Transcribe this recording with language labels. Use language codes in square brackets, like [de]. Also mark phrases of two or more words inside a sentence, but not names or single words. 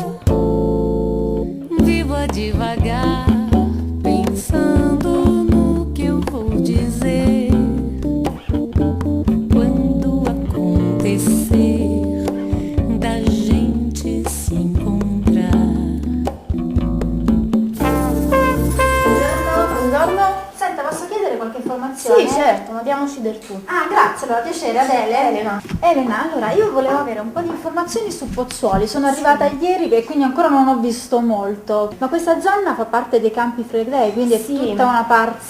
[pt] Viva devagar, pensando no que eu vou dizer quando acontecer da gente se incontrar. [it] Buongiorno. Senta, posso chiedere qualche informazione? Sì, certo, ma diamoci del tu. Ah, grazie, allora piacere, Adele. Elena, allora io volevo avere un po' di informazioni su Pozzuoli, sono arrivata ieri e quindi ancora non ho visto molto, ma questa zona fa parte dei Campi Flegrei, quindi è tutta una parte...